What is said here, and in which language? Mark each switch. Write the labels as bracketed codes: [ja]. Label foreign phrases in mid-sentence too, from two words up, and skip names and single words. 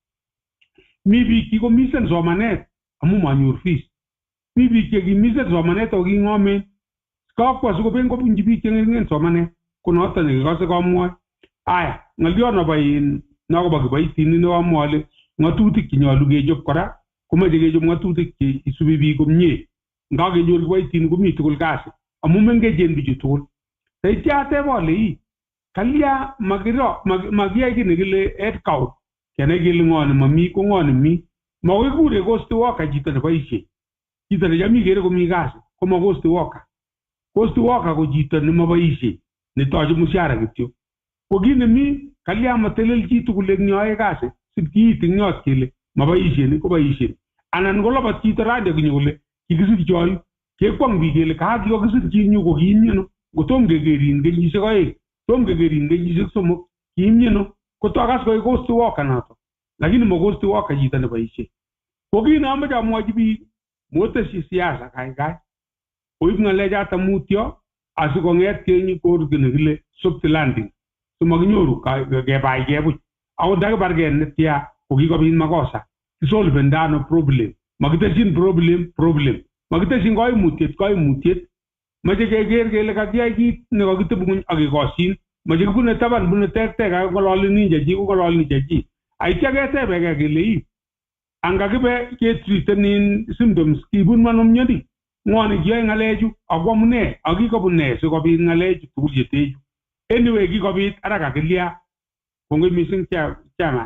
[kln] mi biik kikomisen somanet amu manyor fees mi biik chekimisen somanet ako king'omen kakwa sikoben kobunji biik cheng'eringen somanet ko noto nekikose komwoi aya ng'olyon nakobo kiboitinik nekamwa ale ng'atutik chenyolu kechop kora komache kechop ng'atutik che isubi biik komie ngakenyor kiboitinik komi tugul kasi amu mengechen bichu tugul saitya ateb ale kalya makiyai kii nekile [en] head count [kln] kenai kele ng'o nemami ko ng'o nemi makoi kure [en] ghost worker [kln] chito neboisie chito nechami kere komi kasi koma [en] ghost worker [kln] ko chito nemaboisie netoche mushara kityo ko kit nemi kalya matelel chi tugul eng yoe kasi sipkiit eng yot kele maboisie ko boisie anan kolobat chito rande konyo kole kikisir choyu kekwong biik kele kakikokisir chi nyu ko kiimyeno kotom kekerin kenyisiek oeng tom kekerin kenyisiek somok kiimyeno kotokas koi [en] ghost worker [kln] noto lakini mo [en] ghost worker [kln] chito neboisie ko kit namoche amwochi biik moteshi siasa kaikai oib ng'alechato mutyo asikonget kenyi kor kene kile [en] soft landing [kln] so maginyoru kebai kebuch ako ndakibarge netya kokikobit makosa kisolve ndano problem makiteshin problem makiteshin koimutiet mache keker kele kakiyai kit nekakitebuny akikoshin mache kibune taban bune terter akong'ololini chechi kong'ololini chechi aitya ketebeke kele ii angakibe ketritenin symptoms kibun manom myoni ng'oni kiyoe ng'alechu ako amune akikobun ne sikobit ng'alechu tugul chetechu anyway kikobit ara kakilya kongoi [en] missing chairman.